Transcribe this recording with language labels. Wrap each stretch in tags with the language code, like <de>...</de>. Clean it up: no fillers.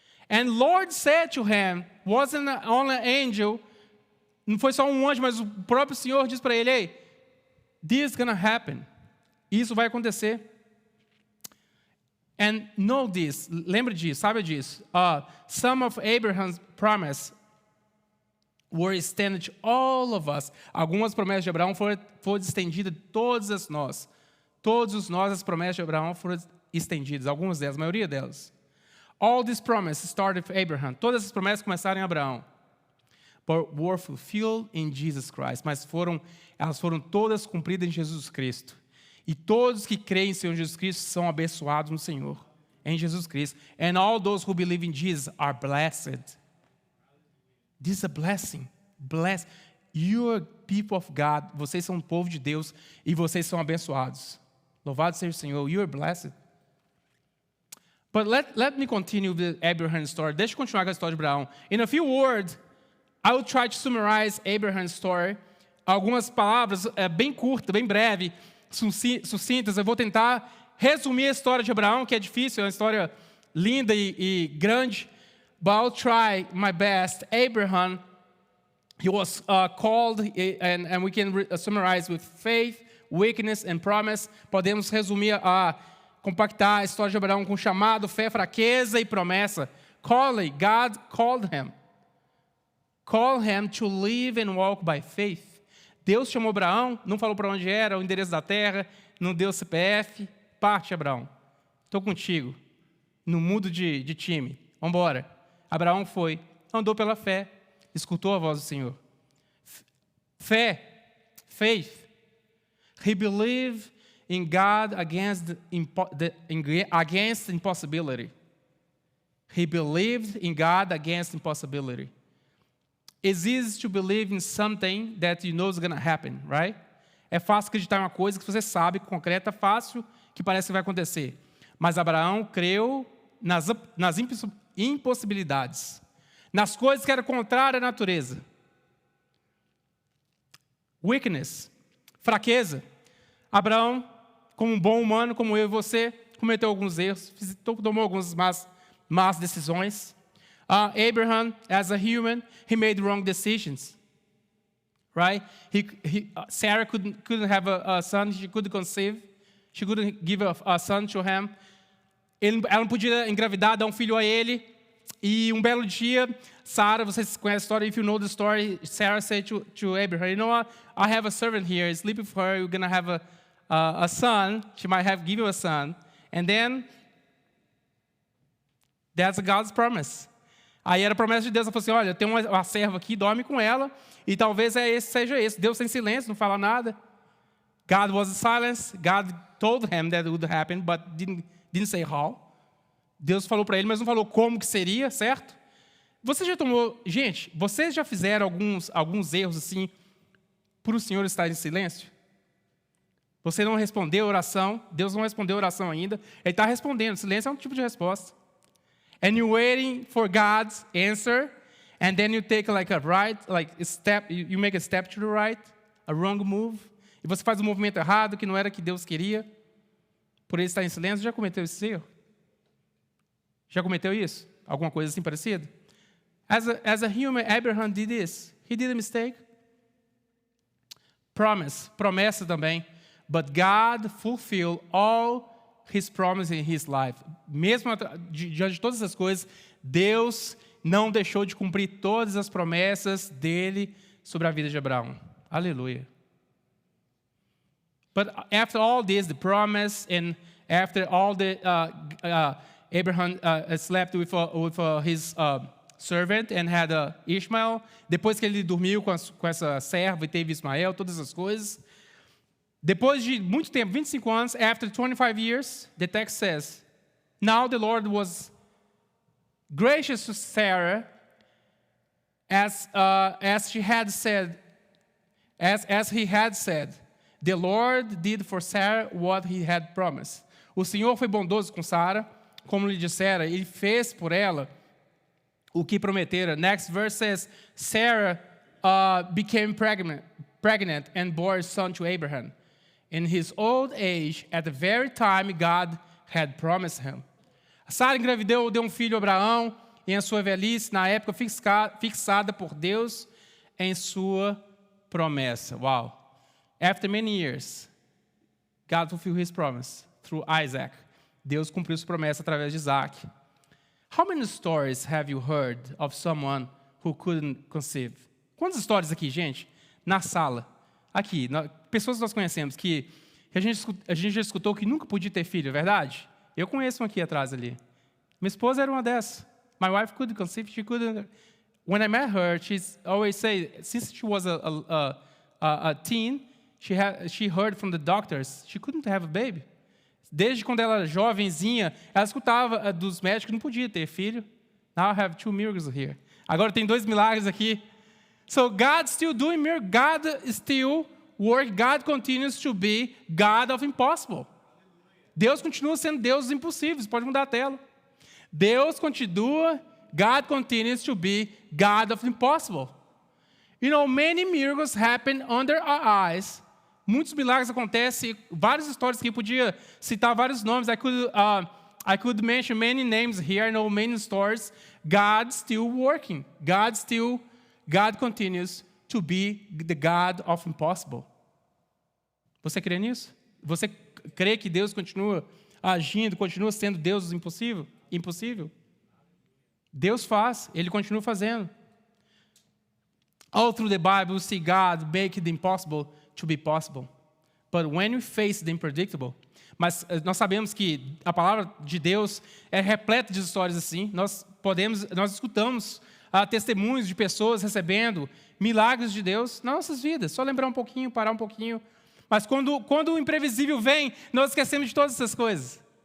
<en>And Lord said to him, wasn't only an angel,</en> <pt>não foi só um anjo, mas o próprio Senhor diz para ele,</pt> <en>hey, this is going to happen.</en> <pt>Isso vai acontecer.</pt> <en>And know this,</en> <pt>lembre disso, sabe disso.</pt> <en>Some of Abraham's promise were extended to all of us.</en> <pt>Algumas promessas de Abraão foram estendidas a todas nós. Todos nós, as promessas de Abraão foram estendidas, algumas delas, a maioria delas.</pt> <en>All these promises started with Abraham.</en> <pt>Todas essas promessas começaram em Abraão.</pt> <en>But were fulfilled in Jesus Christ.</en> <pt>Mas elas foram todas cumpridas em Jesus Cristo. E todos que creem em Senhor Jesus Cristo são abençoados no Senhor, em Jesus Cristo.</pt> <en>And all those who believe in Jesus are blessed. This is a blessing. Blessed. You are people of God.</en> <pt>Vocês são um povo de Deus e vocês são abençoados. Louvado seja o Senhor.</pt> <en>You are blessed. But let me continue with Abraham's story.</en> <pt>Deixa eu continuar com a história de Abraão.</pt> <en>In a few words, I will try to summarize Abraham's story.</en> <pt>Algumas palavras bem curtas, bem breves, sucintas. Eu vou tentar resumir a história de Abraão, que é difícil, é uma história linda e grande.</pt> <en>But I'll try my best. Abraham, he was called, and we can summarize with faith, weakness and promise.</en> <pt>Podemos resumir, compactar a história de Abraão com chamado, fé, fraqueza e promessa.</pt> <en>God called him. Call him to live and walk by faith.</en> <pt>Deus chamou Abraão, não falou para onde era, o endereço da terra, não deu CPF. Parte, Abraão. Estou contigo. No mundo de time. Vamos embora. Abraão foi, andou pela fé, escutou a voz do Senhor. Fé, faith.</pt> <en>He believed in God against impossibility. He believed in God against impossibility. It's easy to believe in something that you know is going to happen, right?</en> <pt>É fácil acreditar em uma coisa que você sabe, concreta, fácil, que parece que vai acontecer. Mas Abraão creu nas impossibilidades, nas coisas que eram contrárias à natureza. Weakness, fraqueza. Abraão, como um bom humano, como eu e você, cometeu alguns erros, tomou algumas más decisões.</pt> <en>Abraham, as a human, he made wrong decisions, right? Sarah couldn't have a son, she couldn't conceive, she couldn't give a son to him.</en> <pt>Ela não podia engravidar, dar um filho a ele. E um belo dia, Sarah, vocês conhecem a história,</pt> <en>if you know the story, Sarah said to Abraham, you know what, I have a servant here, sleep with her, you're going to have a son, she might give you a son. And then, that's God's promise.</en> <pt>Aí era a promessa de Deus, ela falou assim, olha, tem uma serva aqui, dorme com ela, e talvez seja esse. Deus está em silêncio, não fala nada.</pt> <en>God was in silence, God told him that it would happen, but didn't say how.</en> <pt>Deus falou para ele, mas não falou como que seria, certo? Gente, vocês já fizeram alguns erros assim, por o Senhor estar em silêncio? Você não respondeu a oração, Deus não respondeu a oração ainda, Ele está respondendo, silêncio é um tipo de resposta.</pt> <en>And you're waiting for God's answer, and then you take you make a step to the right, a wrong move,</en> <pt>e você faz um movimento errado que não era que Deus queria, por ele estar em silêncio, já cometeu esse erro? Já cometeu isso? Alguma coisa assim parecida?</pt> <en>As a human, Abraham did this. He did a mistake.</en> <pt>Promessa também.</pt> <en>But God fulfilled all His promises in His life.</en> <pt>Mesmo diante de todas essas coisas, Deus não deixou de cumprir todas as promessas dele sobre a vida de Abraão. Aleluia.</pt> <en>But after all this, the promise, and after all the Abraham slept with his servant and had Ishmael.</en> <pt>Depois que ele dormiu com essa serva e teve Ismael, todas as coisas. Depois de muito tempo, 25 anos,</pt> <en>after 25 years, the text says, now the Lord was gracious to Sarah as she had said, as he had said. The Lord did for Sarah what he had promised.</en> <pt>O Senhor foi bondoso com Sara, como lhe dissera, ele fez por ela o que prometera.</pt> <en>Next verse says, Sarah became pregnant and bore a son to Abraham. In his old age, at the very time God had promised him.</en> <pt>Sara engravidou, deu um filho a Abraão, em a sua velhice, na época fixada por Deus em sua promessa.</pt> <en>Wow. After many years, God fulfilled his promise through Isaac.</en> <pt>Deus cumpriu sua promessa através de Isaac.</pt> <en>How many stories have you heard of someone who couldn't conceive?</en> <pt>Quantas histórias aqui, gente? Na sala. Aqui, pessoas que nós conhecemos que a gente já escutou que nunca podia ter filho, é verdade? Eu conheço uma aqui atrás ali. Minha esposa era uma dessas.</pt> <en>My wife couldn't conceive, she couldn't. When I met her, she always say, since she was a teen, she heard from the doctors she couldn't have a baby.</en> <pt>Desde quando ela era jovenzinha, ela escutava dos médicos que não podia ter filho.</pt> <en>Now I have 2 miracles here.</en> <pt>Agora tem 2 milagres aqui.</pt> <en>So God's still doing miracles. God still works. God continues to be God of impossible.</en> <pt>Deus continua sendo Deus dos impossíveis. Pode mudar a tela. Deus continua.</pt> <en>God continues to be God of impossible. You know, many miracles happen under our eyes.</en> <pt>Muitos milagres acontecem, várias histórias que eu podia citar vários nomes.</pt> <en>I could mention many names here. I know many stories. God's still working. God continues to be the God of impossible.</en> <pt>Você crê nisso? Você crê que Deus continua agindo, continua sendo Deus do impossível? Deus faz, Ele continua fazendo.</pt> <en>All through the Bible, we see God make the impossible to be possible. But when we face the unpredictable,</en> <pt>mas nós sabemos que a palavra de Deus é repleta de histórias assim. Nós escutamos testemunhos de pessoas recebendo milagres de Deus nas nossas vidas. Só lembrar um pouquinho, parar um pouquinho. Mas quando o imprevisível vem, nós esquecemos de todas essas coisas.</pt>